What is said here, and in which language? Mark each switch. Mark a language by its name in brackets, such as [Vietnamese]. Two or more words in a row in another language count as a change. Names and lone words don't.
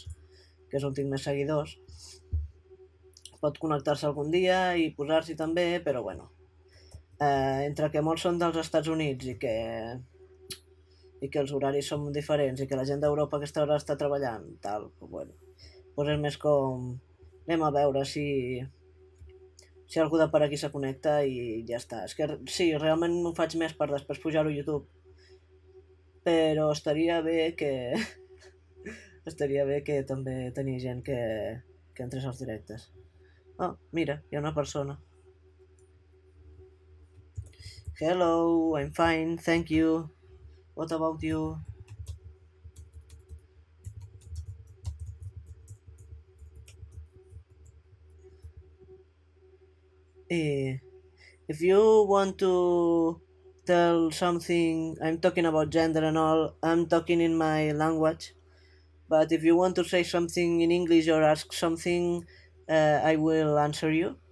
[Catalan] que és on tinc més seguidors, pot connectar-se algun dia i posar-s'hi també, però bueno, entre que molts són dels Estats Units i que els horaris són diferents i que la gent d'Europa a aquesta hora està treballant, tal, bueno, doncs és més com anem a veure si algú de per aquí se connecta i ja està. És que sí, realment ho faig més per després pujar-ho a YouTube, però estaria bé que també tenia gent que entrés als directes. Oh, mira, hi ha una persona. [English] Hello, I'm fine, thank you. What about you? If you want to tell something, I'm talking about gender and all, I'm talking in my language, but if you want to say something in English or ask something, I will answer you.